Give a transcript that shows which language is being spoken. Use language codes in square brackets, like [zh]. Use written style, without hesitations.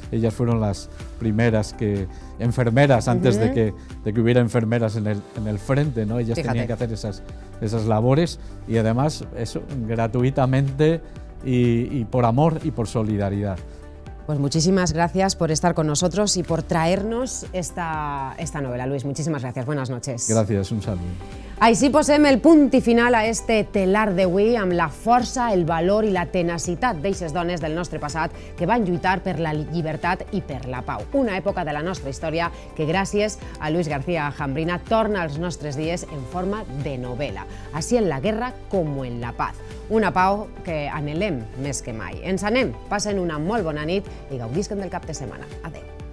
[es] Ellas fueron las primeras enfermeras antes de que hubiera enfermeras en el frente, ¿no? Ellas tenían que hacer esas labores y además eso gratuitamente y por amor y por solidaridad. Pues muchísimas gracias por estar con nosotros y por traernos esta novela, Luis. Muchísimas gracias. Buenas noches. Gracias, un saludo. [ca] Així posem el punt i final a este telar d'avui amb la força, el valor i la tenacitat d'eixes dones del nostre passat que van lluitar per la llibertat i per la pau. Una època de la nostra història que gràcies a Luis García Jambrina torna als nostres dies en forma de novel·la. [es] Así en la guerra como en la paz. [ca] Una pau que anhelem més que mai. Ens anem, passen una molt bona nit i gaudisquen del cap de setmana. Adéu.